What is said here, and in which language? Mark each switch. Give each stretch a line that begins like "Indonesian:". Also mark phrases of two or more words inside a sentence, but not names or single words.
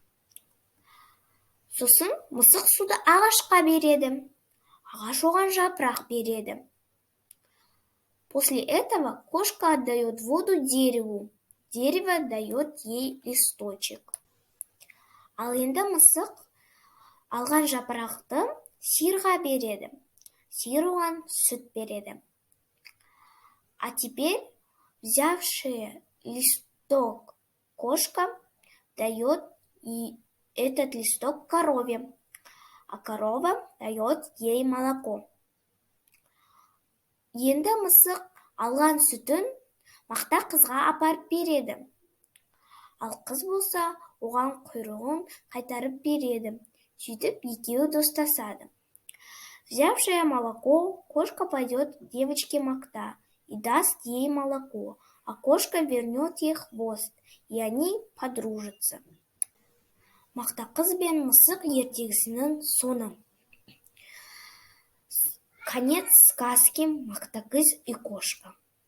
Kazakh: Сосын мысық суды ағашқа береді. Ағаш оған жапырақ береді.
Russian: После этого кошка отдает воду дереву. Дерево дает ей листочек.
Kazakh: Ал енді мысық алған жапырақты сиырға береді. Сиыр оған сүт береді.
Russian: А теперь, взявшая листок кошка, дает этот листок корове, а корова дает ей молоко.
Kazakh: Енді мысық алған сүтін мақта қызға апарып береді. Ал қыз болса, оған құйрығын қайтарып береді. Сөйтіп екеуі достасады.
Russian: Взявшая молоко, кошка пойдет к девочке мақта и даст ей молоко, а кошка вернет ей хвост, и они подружатся.
Kazakh: Мақта қыз бен мысық ертегісінің соңы.
Russian: Конец сказки «Мақтақыз и кошка».